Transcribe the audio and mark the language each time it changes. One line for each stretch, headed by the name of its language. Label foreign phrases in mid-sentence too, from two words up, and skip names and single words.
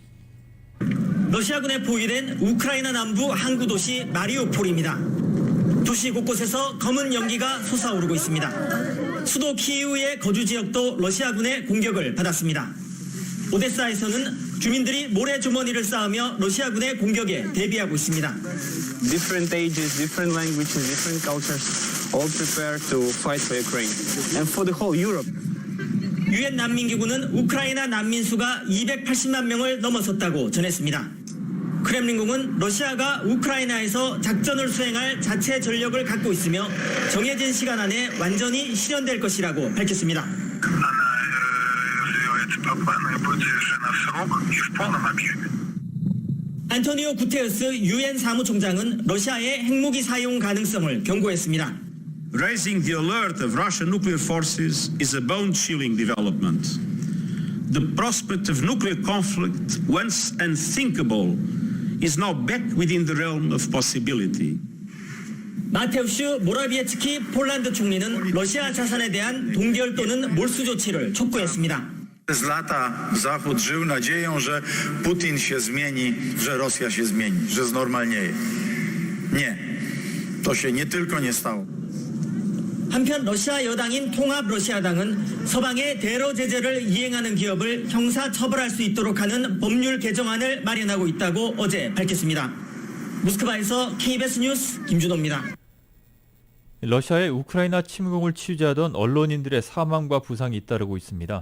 Korean: 러시아군에 포위된 우크라이나 남부 항구 도시 마리우폴입니다. 도시 곳곳에서 검은 연기가 솟아오르고 있습니다. 수도 키이우의 거주 지역도 러시아군의 공격을 받았습니다. 오데사에서는 주민들이 모래주머니를 쌓으며 러시아군의 공격에 대비하고 있습니다.
English: Different ages, different languages, different cultures, all prepare to fight for Ukraine and for the whole Europe.
Korean: 유엔 난민기구는 우크라이나 난민 수가 280만 명을 넘어섰다고 전했습니다. 크렘린궁은 러시아가 우크라이나에서 작전을 수행할 자체 전력을 갖고 있으며 정해진 시간 안에 완전히 실현될 것이라고 밝혔습니다. 안토니오 구테르스 유엔 사무총장은 러시아의 핵무기 사용 가능성을 경고했습니다.
English: Raising the alert of Russian nuclear forces is a bone-chilling development. The prospect of nuclear conflict, once unthinkable, is now back within the realm of possibility.
Korean: 마테우슈 모라비에츠키 폴란드 총리는 러시아 자산에 대한 동결 또는 몰수 조치를 촉구했습니다.
Polish: Przez lata Zachód żył nadzieją, że Putin się zmieni, że Rosja się zmieni, że znormalnieje. Nie, to się nie tylko nie stało.
Korean: 한편 러시아 여당인 통합 러시아당은 서방의 대러 제재를 이행하는 기업을 형사 처벌할 수 있도록 하는 법률 개정안을 마련하고 있다고 어제 밝혔습니다. 모스크바에서 KBS 뉴스 김준호입니다. 러시아의 우크라이나 침공을 취재하던 언론인들의 사망과 부상이 잇따르고 있습니다.